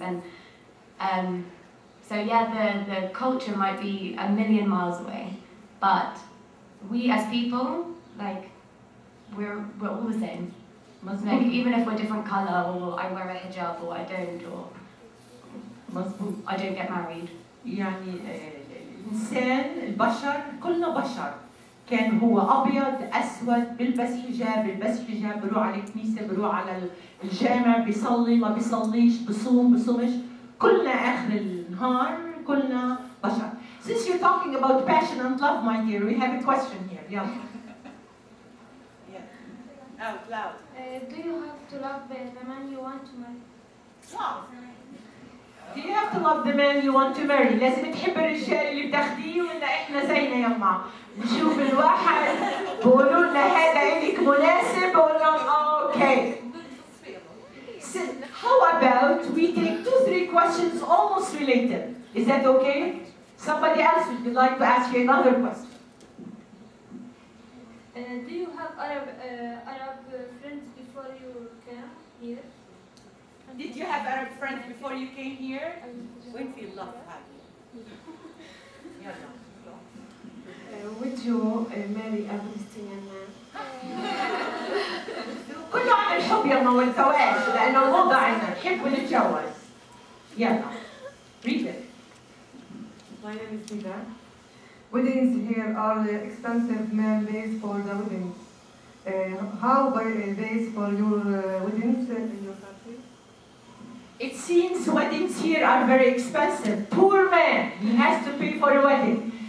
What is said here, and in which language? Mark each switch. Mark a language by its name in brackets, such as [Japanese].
[English] And so yeah, the culture might be a million miles away, but we as people, we're all the same. Like, even if we're different color, or I wear a hijab, or I don't, or I don't get married. [Arabic] يعني الإنسان البشر كلنا بشر، كان هو أبيض أسود، بيلبس حجاب، بروح على الكنيسة، بروح على الجامع، بيصلي ما بيصليش، بصوم بصومش، كلنا آخر النهار كلنا بشر. [English] Since you're talking about passion and love, my dear, we have a question here. Yeah. Out loud. Do you have to love the man you want to marry? Wow. Do you have to love the man you want to marry? [Arabic] لازم تحب الرجال اللي بتاخديه ولا احنا زينا يما؟ نشوف الواحد بقولوا لنا هذا إلك مناسب بقول لهم اوكي. [English] So, how about we take 2-3 questions almost related? Is that okay? Somebody else would like to ask you another question. Do you have Arab friends before you came here? Did you have Arab friends before you came here? [Arabic] وين في الله هذه؟ يلا. [English] Would you marry a Palestinian man? [Arabic] كله عن الحب يما والزواج لأنه الموضة عنا نحب ونتجوز. [English] يلا. Read it. My name is Nida. Weddings here are expensive man pays for the wedding. How pays for your weddings in your country? It seems weddings here are very expensive. Poor man, he has to pay for a wedding.